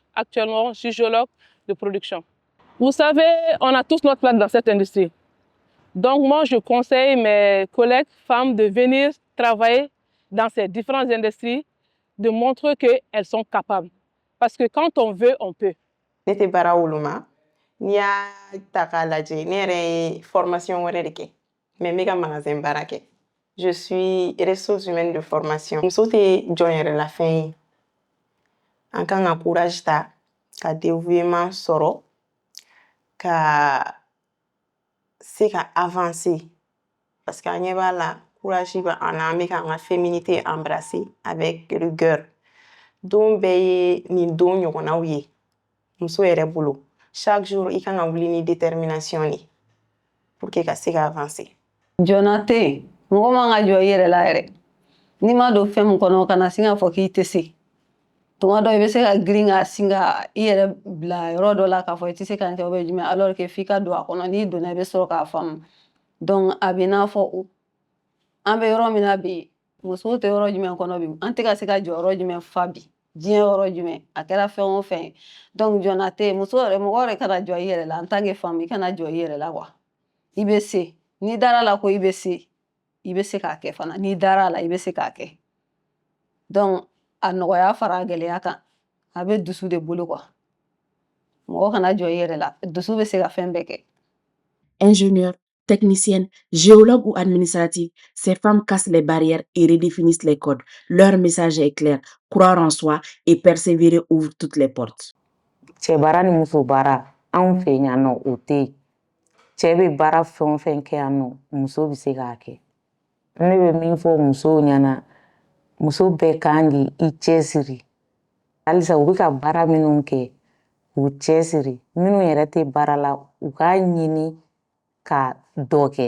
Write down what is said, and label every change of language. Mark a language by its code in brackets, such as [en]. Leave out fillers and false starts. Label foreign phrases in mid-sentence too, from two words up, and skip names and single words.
[fr] Actuellement, je suis géologue de production. Vous savez, on a tous notre place dans cette industrie. Donc moi, je conseille mes collègues femmes de venir travailler dans ces différentes industries, de montrer qu'elles sont capables. Parce que quand on veut, on peut. [bm] N'était bara wuluma n'i y'a ta k'a lajɛ ne yɛrɛ ye formation wɛrɛ de kɛ mais n bɛ ka magasin baara kɛ [fr] je suis ressources humaines de formation [bm] muso tɛ jɔn yɛrɛ la fɛn ye an kan ka courage ta ka dévouement sɔrɔ ka se ka avancer parce que an ɲɛ b'a la courage b'an na an bɛ ka an ka féminité embrasser [fr] avec rigueur [bm] don bɛɛ ye nin don ɲɔgɔnnaw ye muso yɛrɛ bolo [fr] chaque jour [bm] i kan ka wuli ni détermination de [fr] pour que [bm] ka se ka avancer. Jɔna tɛ yen mɔgɔ man ka jɔ i yɛrɛ la yɛrɛ n'i ma don fɛn min kɔnɔ kana sin k'a fɔ k'i tɛ se tuma dɔ i bɛ se ka girin ka sin ka i yɛrɛ bila yɔrɔ dɔ la k'a fɔ i tɛ se ka nin kɛ o bɛ jumɛn [fr] alors que [bm] f'i ka don a kɔnɔ n'i donna i bɛ sɔrɔ k'a faamu donc a bɛ n'a fɔ an bɛ yɔrɔ min na bi musow tɛ yɔrɔ jumɛn kɔnɔ bi an tɛ ka se ka jɔ yɔrɔ jumɛn fa bi diɲɛ yɔrɔ jumɛn a kɛra fɛn o fɛn ye donc jɔna tɛ yen muso yɛrɛ mɔgɔ yɛrɛ kana jɔ i yɛrɛ la [fr] en tant que femme [bm] i kana jɔ i yɛrɛ la quoi i bɛ se n'i dara la ko i bɛ se k'a kɛ fana n'i dara la i bɛ se k'a kɛ donc a nɔgɔya fara a gɛlɛya kan a bɛ dusu de bolo quoi mɔgɔ kana jɔ i yɛrɛ la dusu bɛ se ka fɛn bɛɛ kɛ. [fr] Ingénieurs, techniciennes, géologues ou administratives, ces femmes cassent les barrières et redéfinissent les codes. Leur message est clair, croire en soi et persévérer ouvre toutes les portes. [bm] Cɛ baara ni muso baara anw fɛ yan nɔ o tɛ yen cɛ bɛ baara fɛn o fɛn kɛ yan nɔ muso bɛ se k'a kɛ ne bɛ min fɔ musow ɲɛna muso bɛɛ kan k'i cɛsiri halisa u bɛ ka baara minnu kɛ u cɛsiri minnu yɛrɛ tɛ baara la u k'a ɲini ka dɔ kɛ.